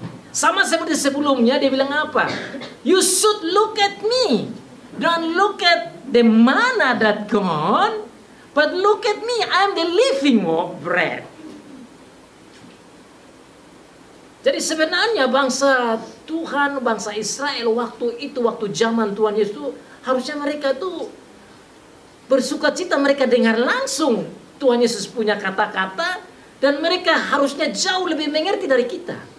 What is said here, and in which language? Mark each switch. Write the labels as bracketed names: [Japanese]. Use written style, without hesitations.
[Indonesian] Sama seperti sebelumnya dia bilang apa? [English] You should look at me. Don't look at the manna that gone, but look at me, I am the living bread. [Indonesian] Jadi sebenarnya bangsa Tuhan, bangsa Israel waktu itu, waktu zaman Tuhan Yesus itu, harusnya mereka itu bersuka cita, mereka dengar langsung Tuhan Yesus punya kata-kata, dan mereka harusnya jauh lebih mengerti dari kita.